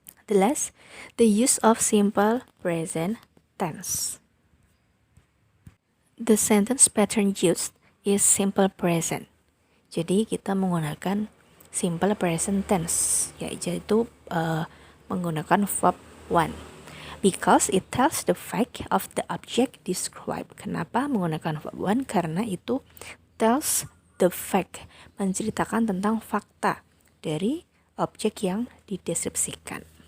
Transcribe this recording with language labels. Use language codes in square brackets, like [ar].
[en] The last, the use of simple present tense. The sentence pattern used is simple present. [id] Jadi kita menggunakan simple present tense, yaitu menggunakan verb one. [en] Because it tells the fact of the object described. [id] Kenapa menggunakan verb one? Karena itu [en] tells the fact, [id] menceritakan tentang fakta dari objek yang dideskripsikan.